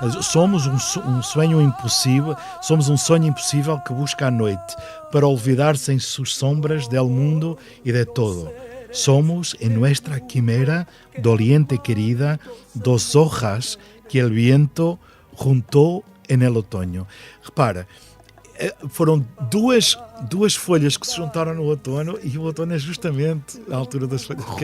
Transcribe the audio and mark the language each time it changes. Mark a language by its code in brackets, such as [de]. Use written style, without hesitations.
[pt] Somos um sonho impossível, somos um sonho impossível que busca a noite [es] para olvidar-se en sus sombras del mundo y de todo. Somos en nuestra quimera doliente querida dos hojas que el viento juntó en el otoño. [pt] Repara, foram duas folhas que se juntaram no outono e o outono é justamente a altura das folhas caídas.